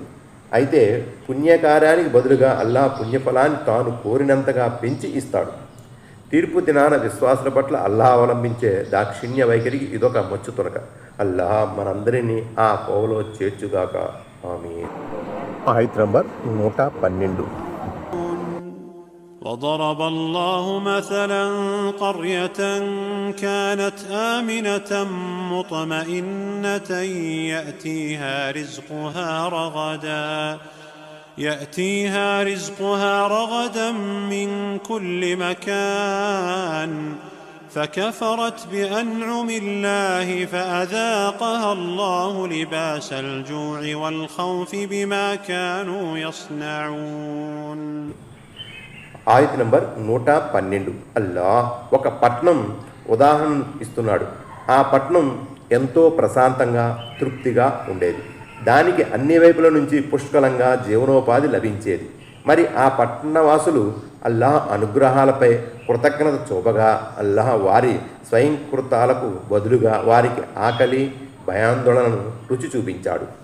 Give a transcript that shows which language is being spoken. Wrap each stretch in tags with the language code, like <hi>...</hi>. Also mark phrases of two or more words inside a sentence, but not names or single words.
<te>అయితే పుణ్యకార్యానికి బదులుగా అల్లా పుణ్యఫలాన్ని తాను కోరినంతగా పెంచి ఇస్తాడు. తీర్పు దినాన విశ్వాసుల పట్ల అల్లా అవలంబించే దాక్షిణ్య వైఖరికి ఇదొక మచ్చు తొనక. అల్లా మనందరినీ ఆ కోవలో చేర్చుగాక. ఆమీన్. ఆయతు నంబర్ 112.</te> <ar>وضرب الله مثلا قرية كانت آمنة مطمئنة يأتيها رزقها رغدا من كل مكان فكفرت بأنعم الله فأذاقها الله لباس الجوع والخوف بما كانوا يصنعون.</ar> <te>ఆయతు నంబర్ 112. అల్లాహ్ ఒక పట్నం ఉదాహరణ ఇస్తున్నాడు. ఆ పట్నం ఎంతో ప్రశాంతంగా, తృప్తిగా ఉండేది. దానికి అన్ని వైపుల నుంచి పుష్కలంగా జీవనోపాధి లభించేది. మరి ఆ పట్టణవాసులు అల్లాహ్ అనుగ్రహాలపై కృతజ్ఞత చూపగా అల్లాహ్ వారి స్వయంకృతాలకు బదులుగా వారికి ఆకలి, భయాందోళనను రుచి చూపించాడు.</te>